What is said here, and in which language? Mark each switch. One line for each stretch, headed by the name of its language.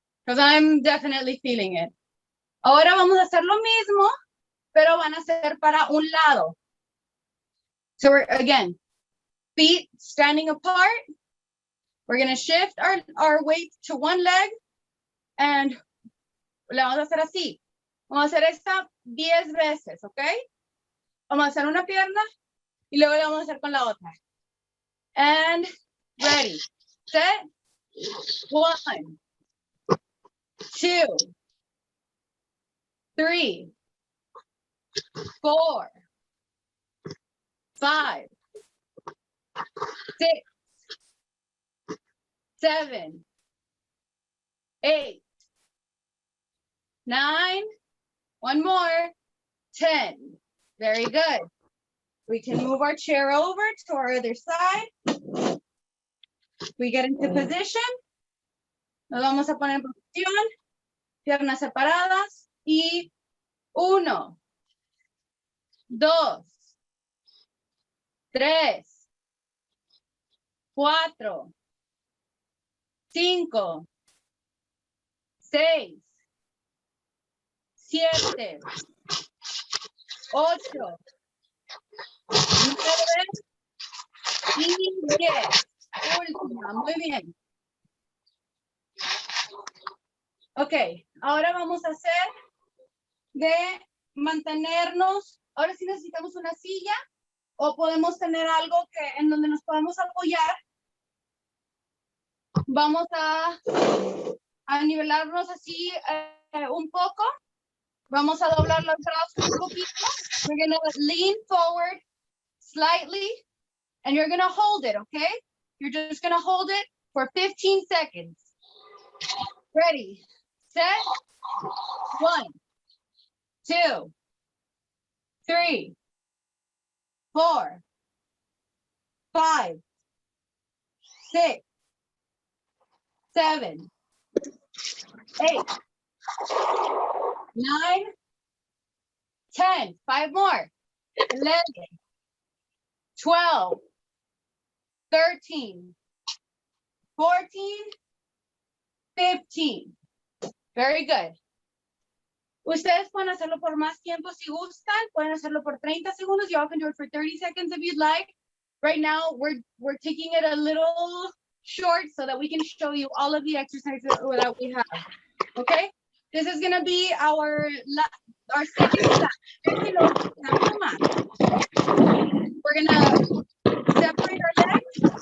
English: Because I'm definitely feeling it.
Spanish: Ahora vamos a hacer lo mismo, pero van a ser para un lado.
English: So we're, again, feet standing apart. We're going to shift our weight to one leg.
Spanish: And le vamos a hacer así. Vamos a hacer esta 10 veces, ¿ok? Vamos a hacer una pierna y luego le vamos a hacer con la otra.
English: And ready, set, 1, 2, 3, 4, 5, 6, 7, 8, 9, one more, 10. Very good. We can move our chair over to our other side. We get into position.
Spanish: Nos vamos a poner en posición. Piernas separadas. Y 1, 2, 3, 4, 5, 6, 7, 8, 9 y 10. Última, muy bien. Ok, ahora vamos a hacer de mantenernos. Ahora sí necesitamos una silla o podemos tener algo en donde nos podamos apoyar. Vamos a nivelarnos así un poco. Vamos a doblar los brazos un poquito.
English: We're going to lean forward slightly and you're going to hold it, okay? You're just going to hold it for 15 seconds. Ready, set, 1, 2, 3, 4, 5, 6, 7, 8, 9, 10, 5 more, 11, 12, 13, 14, 15. Very good.
Spanish: Ustedes pueden hacerlo por más tiempo si gustan. Pueden hacerlo por 30 segundos.
English: You all can do it for 30 seconds if you'd like. Right now, we're taking it a little short so that we can show you all of the exercises that we have. Okay? This is going to be our second class. We're going to separate our legs.